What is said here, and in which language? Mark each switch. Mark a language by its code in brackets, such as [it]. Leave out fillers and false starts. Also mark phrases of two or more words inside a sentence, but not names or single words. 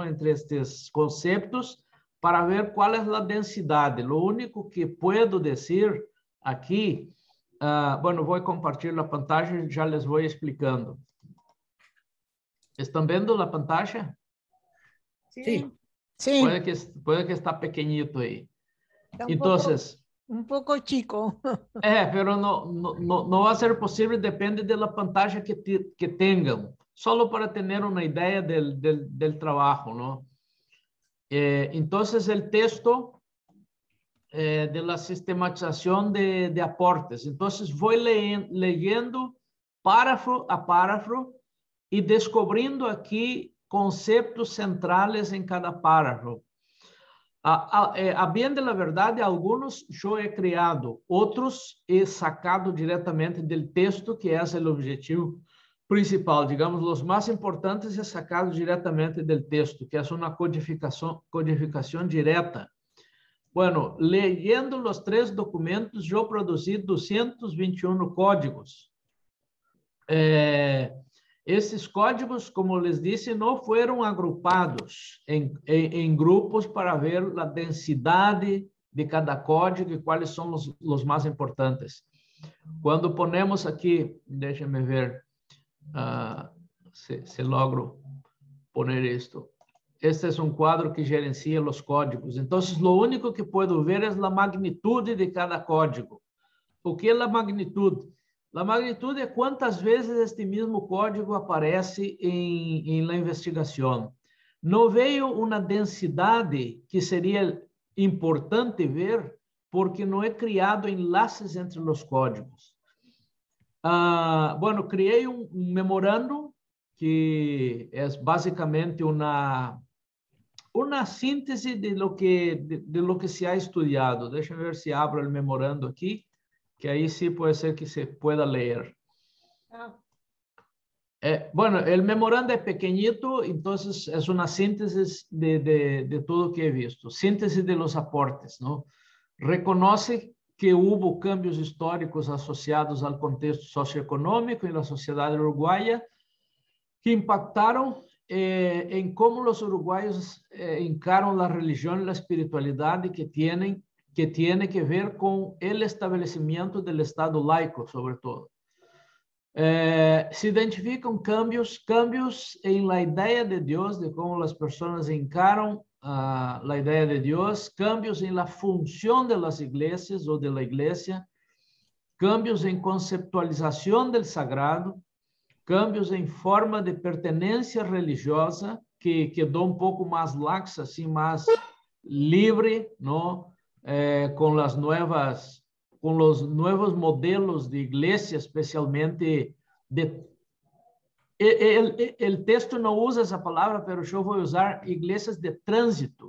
[pt] Entre estes conceitos, para ver qual é a densidade. O único que posso dizer aqui, bueno, vou compartilhar a pantalla e já les vou explicando. Estão vendo a pantalla? Sim. Sim. [es] Puede que está pequeñito aí. [pt] Então, um pouco chico. Pero não vai ser possível, depende da pantalla que tenham, só para ter uma ideia do trabalho, não? Então, o texto de la sistematização de aportes. Então, vou leyendo [es] párrafo a párrafo [pt] e descobrindo aqui conceitos centrais em cada párrafo. A bem da verdade, alguns eu he criado, outros [es] he sacado [pt] diretamente do texto, que é o objetivo principal. Digamos, os mais importantes [es] he sacado [pt] diretamente do texto, que é uma codificação direta. [es] Bueno, leyendo [pt] os 3 documentos, eu produzi 221 códigos. Esses códigos, como les disse, não foram agrupados em grupos para ver a densidade de cada código e quais são os mais importantes. Quando ponemos aqui, deixa-me ver se [es] logro poner [pt] isto. Este é um quadro que gerencia os códigos. Então, o único que puedo ver é a magnitude de cada código. O que é a magnitude? A magnitude é quantas vezes este mesmo código aparece em la investigação. não veio uma densidade que seria importante ver, porque não é criado enlaces entre os códigos. Bueno, criei um memorando que é basicamente uma síntese [es] de lo que se ha estudiado. [pt] Deixa eu ver se abro o memorando aqui, que aí sí pode ser que [es] se pueda [pt] ler. [es] Bueno, el memorando es pequeñito, entonces es una síntesis de todo que he visto. Síntesis de los aportes, ¿no? Reconoce que hubo cambios históricos asociados al contexto socioeconómico en la sociedad uruguaya que impactaron en cómo los uruguayos encaran la religión y la espiritualidad que tiene que ver con el establecimiento del Estado laico, sobre todo. [pt] Se identificam cambios em la ideia de Deus, de como as pessoas encaram a ideia de Deus, cambios em la função [es] de las iglesias [pt] ou [es] de la iglesia, [pt] cambios em conceptualização del sagrado, cambios em forma de pertenência religiosa, que quedou um pouco mais laxa, assim, mais livre, não? Com os novos modelos de igreja, especialmente o texto não usa essa palavra, mas eu vou usar igrejas de trânsito.